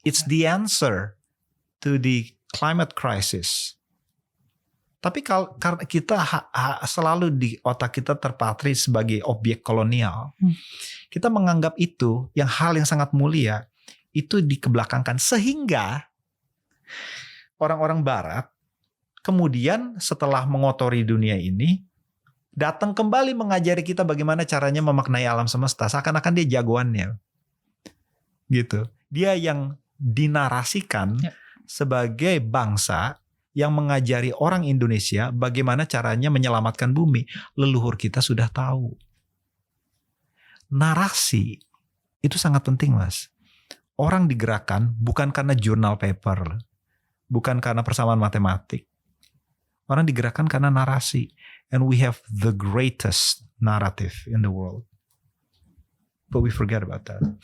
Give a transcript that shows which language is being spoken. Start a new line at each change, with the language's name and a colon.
English: It's the answer to the climate crisis.
Indonesian: Tapi karena kita selalu di otak kita terpatri sebagai objek kolonial, kita menganggap itu yang hal yang sangat mulia itu dikebelakangkan sehingga orang-orang Barat kemudian setelah mengotori dunia ini datang kembali mengajari kita bagaimana caranya memaknai alam semesta. Seakan-akan dia jagoannya. Gitu. Dia yang dinarasikan sebagai bangsa yang mengajari orang Indonesia bagaimana caranya menyelamatkan bumi. Leluhur kita sudah tahu. Narasi itu sangat penting, Mas. Orang digerakkan bukan karena jurnal paper. Bukan karena persamaan matematik. Orang digerakkan karena narasi.
English: And we have the greatest narrative in the world. But we forget about that.